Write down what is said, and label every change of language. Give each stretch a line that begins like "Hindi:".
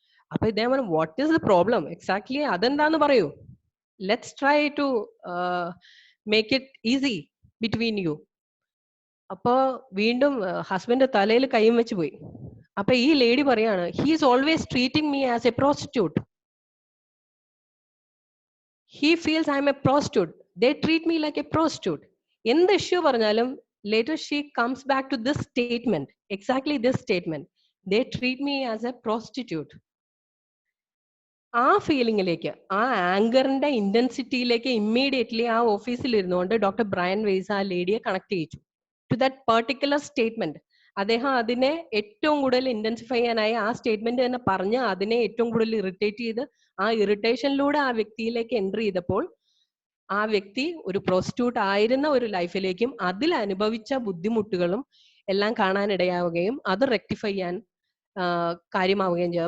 Malayalam: അപ്പൊ ഇദ്ദേഹം പറഞ്ഞു,
English: What is the problem exactly, അതെന്താന്ന് പറയൂ, let's try to make it easy between you.
Malayalam: അപ്പൊ വീണ്ടും ഹസ്ബൻഡ് തലയിൽ കൈയും വെച്ച് പോയി. അപ്പൊ ഈ ലേഡി പറയാണ്,
English: He is always treating me as a prostitute. He feels I'm a prostitute, they treat me like a prostitute.
Malayalam: എന്ത് ഇഷ്യൂ പറഞ്ഞാലും
English: later she comes back to this statement, exactly this statement, they treat me as a prostitute.
Malayalam: ആ ഫീലിംഗിലേക്ക്, ആ ആങ്കറിന്റെ ഇന്റൻസിറ്റിയിലേക്ക് immediately ആ ഓഫീസിൽ ഇരുന്നുകൊണ്ട് doctor Brian wise ആ ലേഡിയെ connect ചെയ്യിച്ചു
English: To that particular statement.
Malayalam: അദ്ദേഹം അതിനെ ഏറ്റവും കൂടുതൽ ഇന്റൻസിഫൈ ചെയ്യാനായി ആ സ്റ്റേറ്റ്മെന്റ് തന്നെ പറഞ്ഞ് അതിനെ ഏറ്റവും കൂടുതൽ ഇറിറ്റേറ്റ് ചെയ്ത് ആ ഇറിറ്റേഷനിലൂടെ ആ വ്യക്തിയിലേക്ക് എൻട്രി ചെയ്തപ്പോൾ ആ വ്യക്തി ഒരു പ്രോസ്റ്റിറ്റ്യൂട്ട് ആയിരുന്ന ഒരു ലൈഫിലേക്കും അതിൽ അനുഭവിച്ച ബുദ്ധിമുട്ടുകളും എല്ലാം കാണാനിടയാവുകയും അത് റെക്ടിഫൈ ചെയ്യാൻ കാര്യമാവുകയും ചെയ്തു.